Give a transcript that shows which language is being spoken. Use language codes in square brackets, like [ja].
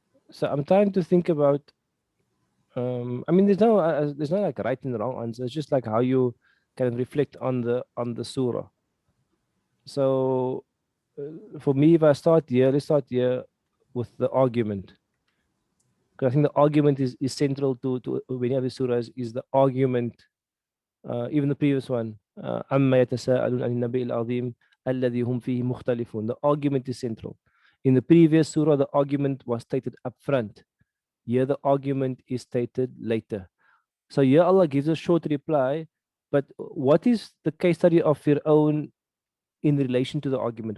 [en] So I'm trying to think about. I mean, there's no like right and wrong answer. It's just like how you can reflect on the surah. So for me, if I start here, let's start here with the argument. Because I think the argument is central to many of the surahs. Is the argument, even the previous one, [ar] عَمَّا يَتَسَاءَلُونَ عَنِ النَّبَإِ الْعَظِيمِ الَّذِي هُمْ فِيهِ مُخْتَلِفُونَ. [en] The argument is central. In the previous surah, the argument was stated up front. Here, the argument is stated later. So here, Allah gives a short reply. But what is the case study of Fir'aun in relation to the argument?